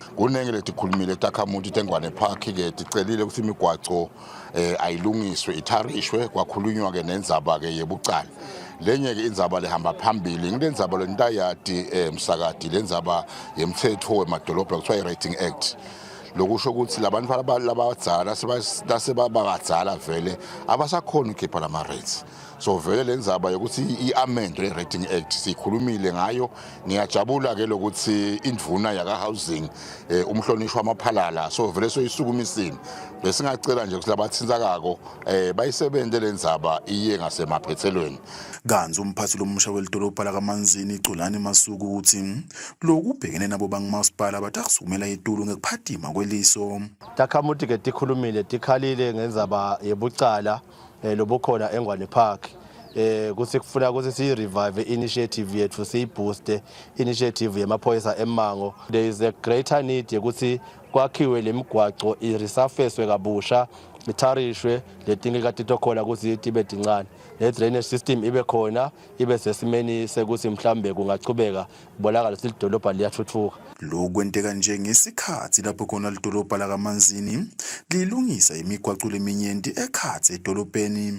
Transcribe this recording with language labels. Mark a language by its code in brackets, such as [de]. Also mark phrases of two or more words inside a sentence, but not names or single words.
[ss] Kunenge letikhulumile takhamuthi tengwane park ke ticelile ukuthi imigwaco ayilungiswe itharishwe kwakhulunywa ke nendzaba ke yebucala. Lenye ke indzaba lehamba phambili ngilendzaba lentayati msakadi lendzaba yemthetho wemadolobha kuthiwa i-Rating Act. Lokusho ukuthi labantu labadzala sebabakadzala vele abasakhona ukukhipha lama rates. So vele lendzaba yokuthi i-amend le-Rating Act sikhulumile ngayo. Ngiyajabula ke lokuthi indvuna yaka housing umhlonishwa amaphalala so vele soyisukumisini. Bese ngacela nje ukuthi labathinzakako bayisebenzele lendzaba iye ngasemaphethelweni. Kanzi umphathi lomusha welidolobha lakaManzini iCulani Masuku uthi lokhu ubhekene nabo bangumasipala batakusumela itulu ngekuphatima kweliso. Takhamuthi ke tikhulumile tikhalile ngendzaba yebucala lobukhona eNgwane Park. Kuthi kufuna ukuthi siyi-revive initiative yethu siyibooste initiative yemaphoyisa eMango. [en] There is a greater need [ss] yokuthi kwakhiwe lemigwaco iresurfacewe kabusha itharishwe letinye katito khona ukuthi tibe tincane le [en] drainage system [ss] ibe khona ibe sesimeni sekuthi mhlambe kungachubeka kubonakala ukuthi idolobha liyathuthuka. Lokhu kwenteka nje ngesikhathi lapho khona lidolobha lakaManzini lilungisa imigwaco leminyenti ekhatsi edolobheni.